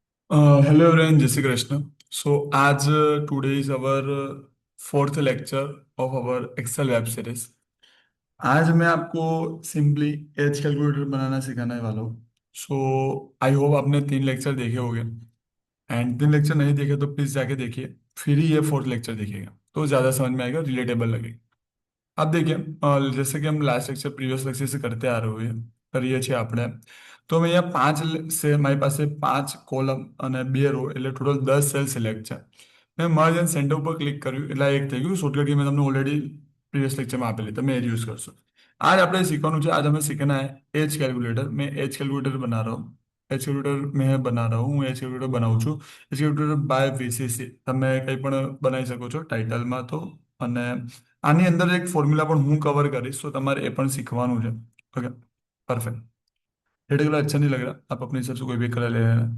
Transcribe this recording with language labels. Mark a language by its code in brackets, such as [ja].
[en] Hello everyone, Jai Shri Krishna. So, आज today is our fourth lecture of our Excel web series. [hi] आज मैं आपको simply as calculator बनाना सिखाने वाला हूँ. सो आई होप आपने 3 लेक्चर देखे होंगे. एंड 3 लेक्चर नहीं देखे तो प्लीज जाके देखिए. फिर ही ये फोर्थ लेक्चर देखिएगा तो ज़्यादा समझ में आएगा, रिलेटेबल लगेगा. अब देखिए, जैसे कि हम लास्ट लेक्चर प्रीवियस लेक्चर से करते आ रहे [gu] હોય કરીએ છીએ આપણે. તો અમે અહીંયા છે મારી પાસે 5 કોલમ અને 2 રો એટલે ટોટલ 10 સેલ સિલેક્ટ છે. મેં મર્જ એન્ડ સેન્ટર ઉપર ક્લિક કર્યું એટલે આ એક થઈ ગયું. શોર્ટકટ મેં તમને ઓલરેડી પ્રીવિયસ લેક્ચરમાં આપેલી, તમે એ યુઝ કરશો. [hi] आज [gu] આપણે શીખવાનું છે, [hi] आज हमें सीखना है एज कैलकुलेटर. मैं एज कैलकुलेटर बना रहा हूँ. [gu] એજ કેલ્ક્યુલેટર [hi] મેં બના રહા હું [gu] એજ કેલ્ક્યુલેટર બનાવું છું. એજ કેલ્ક્યુલેટર બાય વીસીસી તમે કંઈ પણ બનાવી શકો છો ટાઇટલમાં તો. અને આની અંદર એક ફોર્મ્યુલા પણ હું કવર કરીશ તો તમારે એ પણ શીખવાનું છે. [hi] Okay perfect. रेड कलर अच्छा नहीं लग रहा, आप अपने हिसाब से कोई भी कलर ले लेना.